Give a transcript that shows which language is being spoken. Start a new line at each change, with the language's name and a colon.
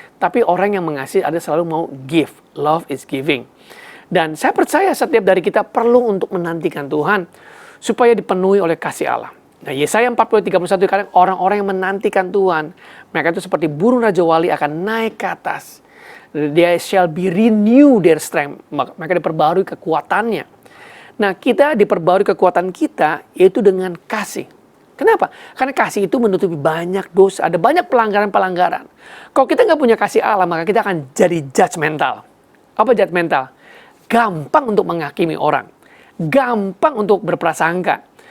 Indonesian: Tapi orang yang mengasihi ada selalu mau give.
English: Love is giving.
Indonesian: Dan saya percaya setiap dari kita perlu untuk menantikan Tuhan supaya dipenuhi oleh kasih Allah. Nah, Yesaya 40:31 dikatakan orang-orang yang menantikan Tuhan, mereka itu seperti burung Raja Wali akan naik ke atas.
English: They shall be renew their strength.
Indonesian: Mereka diperbarui kekuatannya. Nah, kita diperbarui kekuatan kita yaitu dengan kasih. Kenapa? Karena kasih itu menutupi banyak dosa, ada banyak pelanggaran-pelanggaran. Kalau kita nggak punya kasih Allah, maka kita akan jadi judgmental. Apa judgmental? Gampang untuk menghakimi orang. Gampang untuk berprasangka.